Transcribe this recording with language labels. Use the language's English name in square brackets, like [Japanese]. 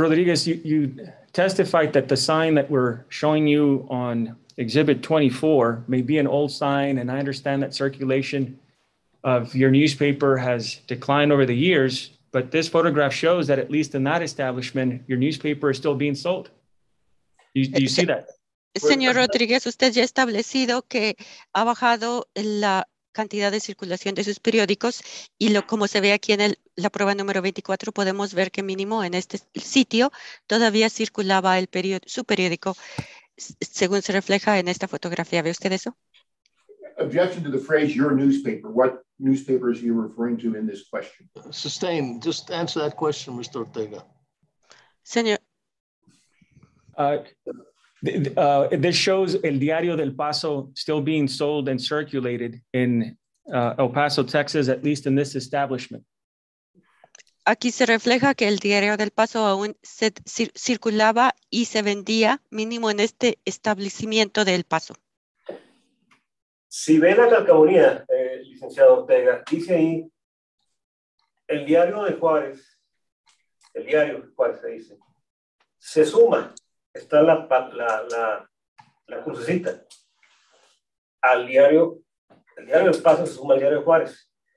[English] Rodriguez, you testified that the sign that we're showing you on Exhibit 24 may be an old sign, and I understand that circulation of your newspaper has declined over the years, but this photograph shows that at least in that establishment, your newspaper is still being sold. Do you see that? [Spanish] Señor Rodríguez, usted ya ha establecido que ha bajado la cantidad de circulación de sus periódicos y como se ve aquí en la prueba número 24, podemos ver que mínimo en este sitio todavía circulaba su periódico, según se refleja en esta fotografía. ¿Ve usted eso? [English] Objection to the phrase "your newspaper." What newspaper is you referring to in this question? Sustained. Just answer that question, Mr. Ortega. [Spanish] Señor. [English] This shows El Diario del Paso still being sold and circulated in El Paso, Texas, at least in this establishment. [Spanish] Aquí se refleja que el Diario del Paso aún circulaba y se vendía mínimo en este establecimiento de El Paso. Si ve la calcamonía, licenciado Ortega, dice ahí el Diario de Juárez, el Diario de Juárez se dice, se suma, está la crucecita, al diario, el Diario del Paso se suma al Diario de Juárez.